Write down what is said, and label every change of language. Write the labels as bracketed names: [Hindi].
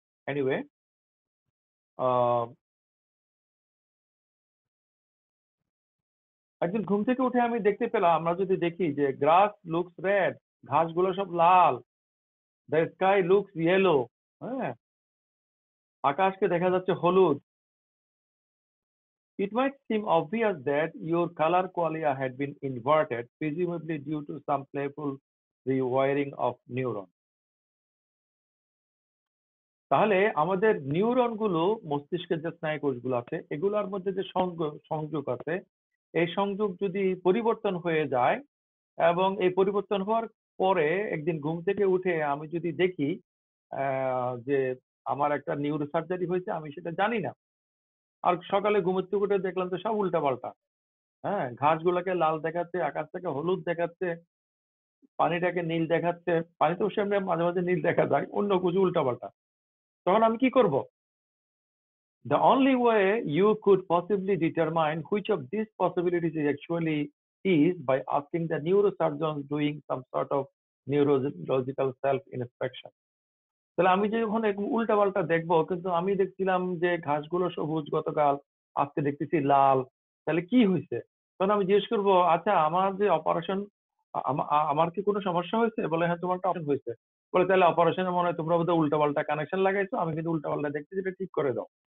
[Bangla] Anyway, একদিন ঘুম থেকে উঠে আমি দেখতে পেলাম, আমরা যদি দেখি যে [English] grass looks red, [Bangla] ঘাসগুলো সব লাল, [English] the sky looks yellow, [Bangla] হ্যাঁ আকাশকে দেখা যাচ্ছে হলুদ। [English] It might seem obvious that your color qualia had been inverted, presumably due to some playful rewiring of neuron. [Bangla] তাহলে আমাদের নিউরন গুলো, মস্তিষ্কের যে স্নায়ু কোষগুলো আছে, এগুলোর মধ্যে যে সংযোগ আছে, এই সংযোগ যদি পরিবর্তন হয়ে যায়, এবং এই পরিবর্তন হওয়ার পরে একদিন ঘুম থেকে উঠে আমি যদি দেখি যে আমার একটা নিউরো সার্জারি হয়েছে, আমি সেটা জানি না, আর সকালে ঘুমের থেকে উঠে দেখলাম তো সব উল্টাপাল্টা। হ্যাঁ, ঘাসগুলোকে লাল দেখাচ্ছে, আকাশটাকে হলুদ দেখাচ্ছে, পানিটাকে নীল দেখাচ্ছে। পানিতে অবশ্যই আমরা মাঝে মাঝে নীল দেখা যায়, অন্য কিছু উল্টাপাল্টা। তখন আমি কি করব? [English] The only way you could possibly determine which of these possibilities it actually is by asking the neurosurgeon doing some sort of neurological self-inspection. [Bangla] তাহলে আমি যখন উল্টা পাল্টা দেখবো, কিন্তু আমি দেখছিলাম যে ঘাসগুলো সবুজ গতকাল, আজকে দেখতেছি লাল, তাহলে কি হয়েছে? তখন আমি জিজ্ঞেস করবো, আচ্ছা আমার যে অপারেশন, আমার কি কোনো সমস্যা হয়েছে? বলে হ্যাঁ তোমার একটা অপারেশন হয়েছে। বলে তাহলে অপারেশনের মনে হয় তোমরা বোধহয় উল্টা পাল্টা কানেকশন লাগাইছো, আমি কিন্তু উল্টা পাল্টা দেখতেছি, এটা ঠিক করে দাও।